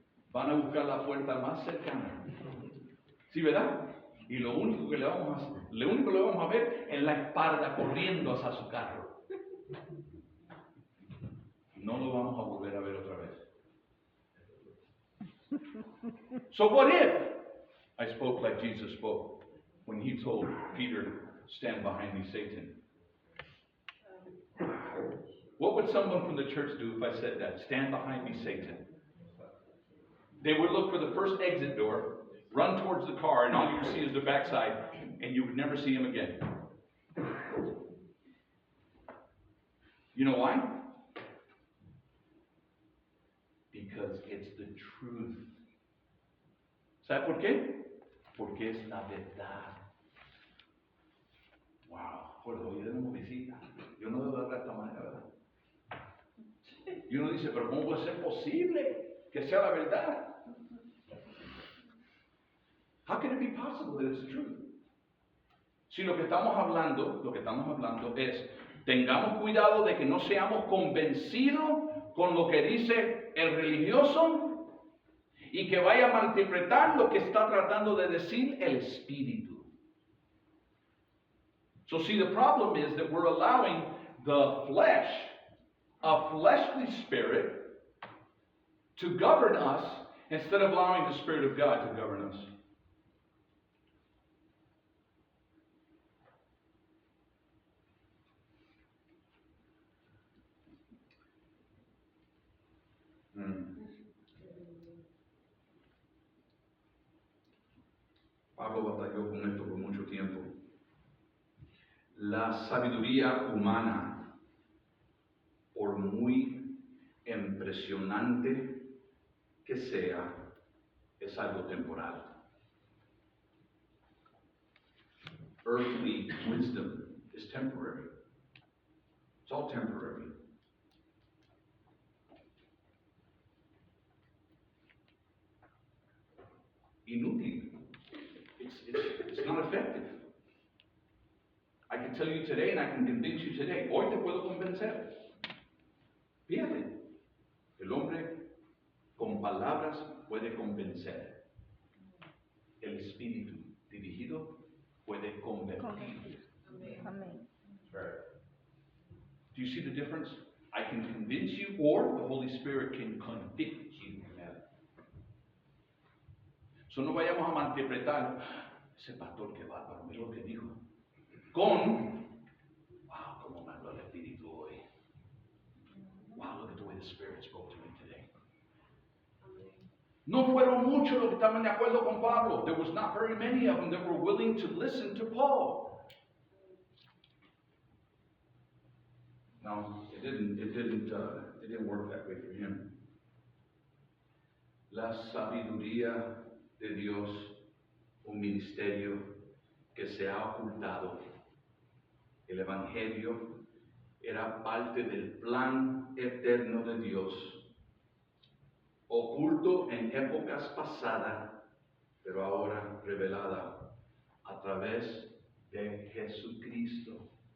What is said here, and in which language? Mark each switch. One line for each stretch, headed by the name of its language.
Spanish: Van a buscar la puerta más cercana. ¿Sí, verdad? Y lo único que le vamos a ver es la espalda corriendo hacia su carro. No lo vamos a volver a ver otra vez.
English: So what if I spoke like Jesus spoke when He told Peter, stand behind me, Satan? What would someone from the church do if I said that? Stand behind me, Satan. They would look for the first exit door, run towards the car, and all you would see is the backside, and you would never see him again. You know why? Because it's the truth.
Spanish: ¿Sabe por qué? Porque es la verdad. Wow, por hoy tenemos visita. Yo no debo hablar de esta manera, ¿verdad? Y uno dice, pero ¿cómo puede ser posible que sea la verdad?
English: How can it be possible that it's the truth?
Spanish: Si lo que estamos hablando es, tengamos cuidado de que no seamos convencidos con lo que dice el religioso y que vaya a malinterpretar lo que está tratando de decir el Espíritu.
English: So see, the problem is that we're allowing the flesh, a fleshly spirit, to govern us instead of allowing the Spirit of God to govern us.
Spanish: Pablo batalló con esto por mucho tiempo. La sabiduría humana, por muy impresionante que sea, es algo temporal.
English: Earthly wisdom is temporary. It's all temporary.
Spanish: Inútil.
English: It's not effective. I can tell you today and I can convince you today.
Spanish: Hoy te puedo convencer. Fíjate, el hombre palabras puede convencer. El espíritu dirigido puede convertir. Amén.
English: Do you see the difference? I can convince you, or the Holy Spirit can convict you.
Spanish: So no vayamos a malinterpretar, ese pastor que bárbaro, mira lo que dijo. Con, wow, cómo me habló el Espíritu hoy.
English: Wow, look at the way the Spirit spoke to me today.
Spanish: No fueron muchos los que estaban de acuerdo con Pablo.
English: There was not very many of them that were willing to listen to Paul. No, it didn't work that way for him.
Spanish: La sabiduría de Dios, un ministerio que se ha ocultado. El Evangelio era parte del plan eterno de Dios, oculto en épocas pasadas, pero ahora revelada a través de Jesucristo.